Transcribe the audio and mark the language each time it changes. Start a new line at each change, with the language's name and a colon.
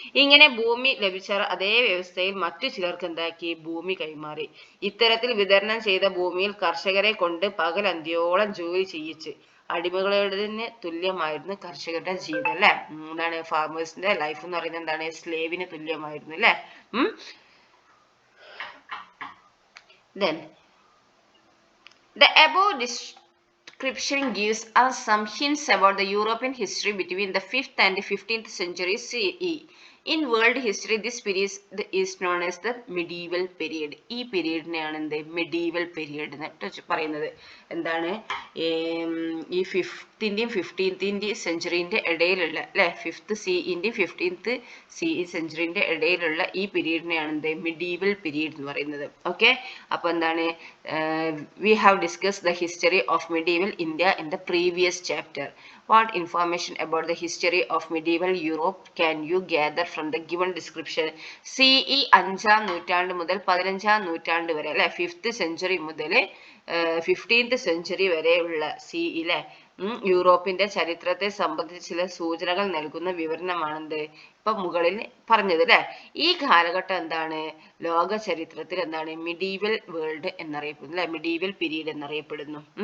Malayalam: ഇങ്ങനെ ഭൂമി ലഭിച്ചവർ അതേ വ്യവസ്ഥയിൽ മറ്റു ചിലർക്ക് എന്താക്കി ഭൂമി കൈമാറി. ഇത്തരത്തിൽ വിതരണം ചെയ്ത ഭൂമിയിൽ കർഷകരെ കൊണ്ട് പകലന്തിയോളം ജോലി ചെയ്യിച്ച് അടിമകളുടെ തുല്യമായിരുന്നു കർഷകരുടെ ജീവിതം അല്ലെ. എന്താണ് ഫാർമേഴ്സിന്റെ ലൈഫ് എന്ന് പറയുന്നത് എന്താണ് സ്ലേവിന് തുല്യമായിരുന്നു അല്ലെ.
English: Then the above description gives us some hints about the European history between the 5th and 15th century CE. In world history, this period is known as the medieval period.
Malayalam: ഈ പീരീഡിനെയാണ് എന്ത് medieval period എന്ന് പറയുന്നത്. എന്താണ് ഈ 5th-ന്റെയും 15th സെഞ്ചുറിന്റെ ഇടയിലുള്ള അല്ലെ 5th CE-ന്റെയും 15th CE സെഞ്ചുറിന്റെ ഇടയിലുള്ള ഈ പീരീഡിനെയാണ് എന്ത് medieval period എന്ന് പറയുന്നത്. ഓക്കെ, അപ്പൊ എന്താണ്
English: we have discussed the history of medieval India in the previous chapter. What information about the history of medieval Europe can you gather from the given description?
Malayalam: CE 5ാം നൂറ്റാണ്ട് മുതൽ 15ാം നൂറ്റാണ്ട് വരെ അല്ലെ 5th century മുതൽ 15th century വരെയുള്ള CE ലെ യൂറോപ്പിന്റെ ചരിത്രത്തെ സംബന്ധിച്ച് ചില സൂചനകൾ നൽകുന്ന വിവരണമാണെന്ത് ഇപ്പൊ മുകളിൽ പറഞ്ഞത് അല്ലെ. ഈ കാലഘട്ടം എന്താണ് ലോക ചരിത്രത്തിൽ എന്താണ് മിഡീവൽ വേൾഡ് എന്നറിയപ്പെടുന്നു അല്ലെ, മിഡീവൽ പീരീഡ് എന്നറിയപ്പെടുന്നു.